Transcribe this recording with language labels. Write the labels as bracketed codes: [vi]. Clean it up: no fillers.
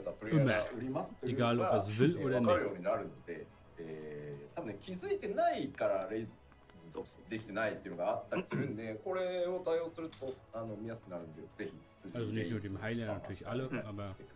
[de] Immer. Egal, ob er es will oder nicht. [ja] 多分ね、気づいてないからレイズできてないっていうのがあったりするんで、これを対応すると見やすくなるんで、ぜひ [de] Also nicht nur dem Heiler, natürlich alle, aber